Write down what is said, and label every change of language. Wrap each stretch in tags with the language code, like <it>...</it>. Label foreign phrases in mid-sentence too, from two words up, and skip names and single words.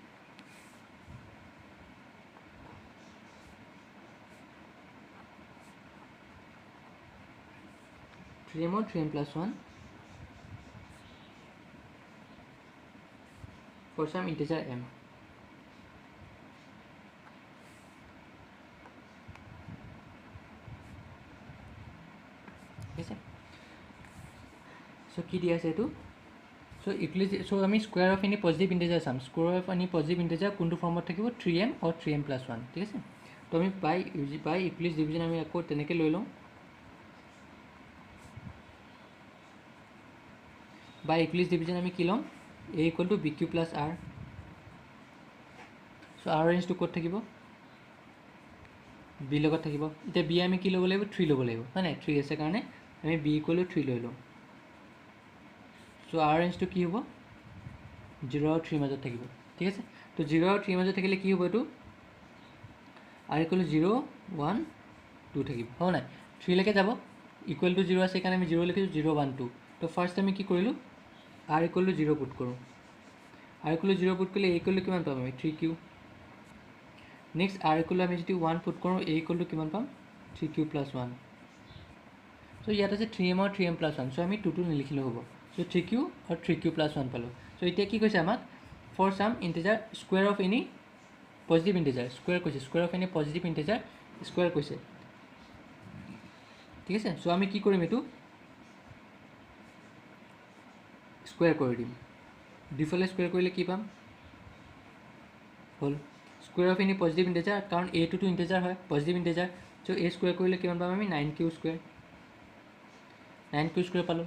<en>3m or 3m plus 1 for some integer m. Okay, so</en> <as>কি দিয়া আছে এটো,</as> <en>so Euclid, so আমি square of any positive integer চাম, square of any positive integer</en> <as>কোনটো ফৰ্মত থাকিব,</as> <en>3m or 3m plus 1.</en> <as>ঠিক আছে, তো আমি বাই Euclid's division আমি আকৌ তেনেকৈ লৈ লওঁ, বাই Euclid's division আমি কি ল'ম,</as> <en>a equal to bq plus r.</en> <as>so r ৰেঞ্জটো ক'ত থাকিব, b লগত থাকিব. এতিয়া b আমি কি ল'ব লাগিব, 3 ল'ব লাগিব, হয় নাই, 3 আছে কাৰণে আমি</as> <en>b equal to 3</en> <as>লৈ লওঁ. so r ৰেঞ্জটো কি হ'ব, 0 আৰু 3 মাজত থাকিব. ঠিক আছে, তো 0 আৰু 3 মাজত থাকিলে কি হ'ব, এইটো</as> <en>r equal to 0 1 2</en> <as>থাকিব, হয় নাই, 3 লৈকে যাব,</as> <en>equal to 0</en> <as>আছে কাৰণে আমি 0 লিখিছোঁ, 0 1 2. তো ফাৰ্ষ্ট আমি কি কৰিলোঁ,</as> <en>r equal to 0</en> <as>পুট কৰোঁ,</as> <en>r equal to 0</en> <as>পুট কৰিলে</as> <en>a equal to</en> <as>কিমান পাম আমি, 3q. নেক্সট</as> <en>r equal to</en> <as>আমি যদি 1 পুট কৰোঁ,</as> <en>a equal to</en> <as>কিমান পাম,</as> <en>3q plus 1.</en> <as>so ইয়াত আছে 3m আৰু 3m plus 1, so আমি 2 নিলিখিলেও হ'ব, so 3q আৰু 3q plus 1 পালোঁ. so এতিয়া কি কৈছে আমাক,</as> <en>for some integer square of any positive integer, square কৈছে, square of any positive integer square কৈছে.</en> <as>ঠিক আছে, so আমি কি কৰিম, এইটো স্কুৱেৰ কৰি দিম, দুইফালে স্কুৱেৰ কৰিলে কি পাম, হ'ল</as> <en>square of any positive integer,</en> <as>কাৰণ এটোতো ইণ্টেজাৰ হয়,</as> <en>positive integer,</en> <as>চ' এ স্কুৱেৰ কৰিলে কিমান পাম আমি, 9q স্কুৱেৰ, 9q স্কুৱেৰ পালোঁ.</as>